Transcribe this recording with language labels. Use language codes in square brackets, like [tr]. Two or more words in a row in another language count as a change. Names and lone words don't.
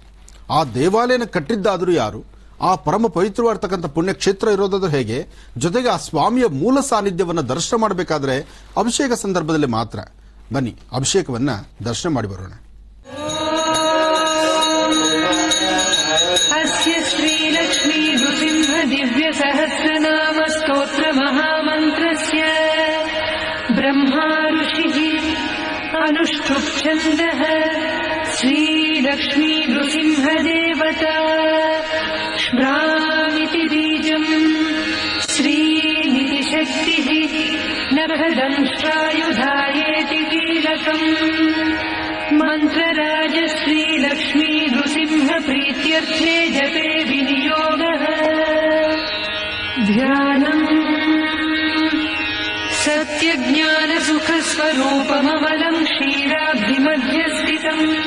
[kn] ಆ ದೇವಾಲಯನ ಕಟ್ಟಿದ್ದಾದರೂ ಯಾರು, ಆ ಪರಮ ಪವಿತ್ರವಾಗಿರ್ತಕ್ಕಂಥ ಪುಣ್ಯಕ್ಷೇತ್ರ ಇರೋದಾದ್ರೂ ಹೇಗೆ, ಜೊತೆಗೆ ಆ ಸ್ವಾಮಿಯ ಮೂಲ ಸಾನ್ನಿಧ್ಯವನ್ನು ದರ್ಶನ ಮಾಡಬೇಕಾದ್ರೆ ಅಭಿಷೇಕ ಸಂದರ್ಭದಲ್ಲಿ ಮಾತ್ರ. ಬನ್ನಿ ಅಭಿಷೇಕವನ್ನ ದರ್ಶನ ಮಾಡಿ ಬರೋಣ. [sa] ಅಸ್ಯ ಶ್ರೀಲಕ್ಷ್ಮೀ ನೃಸಿಂಹ ದಿವ್ಯ ಸಹಸ್ರನಾಮ ಸ್ತೋತ್ರ ಮಹಾಮಂತ್ರಸ್ಯ ಬ್ರಹ್ಮಾ ಋಷಿಃ ಅನುಷ್ಠುಪ್ ಛಂದಃ ಶ್ರೀಲಕ್ಷ್ಮೀ ನೃಸಿಂಹ ದೇವತಾ ಶ್ರಾಮಿತಿ ಬೀಜಂ ಶ್ರೀನಿಧಿ ಶಕ್ತಿಃ ನಭದಂಷ್ಟ್ರಾಯುಧಾಯೇತಿ ಕೀಲಕಂ ಮಂತ್ರರಾಜ ಶ್ರೀಲಕ್ಷ್ಮೀ ನೃಸಿಂಹ ಪ್ರೀತ್ಯರ್ಥೇ ಜಪೇ ವಿನಿಯೋಗಃ ಧ್ಯಾನಂ ಸತ್ಯಜ್ಞಾನ ಸುಖ ಸ್ವರೂಪಮಮಲಂ ಕ್ಷೀರಾಬ್ಧಿಮಧ್ಯ ಸ್ಥಿತಂ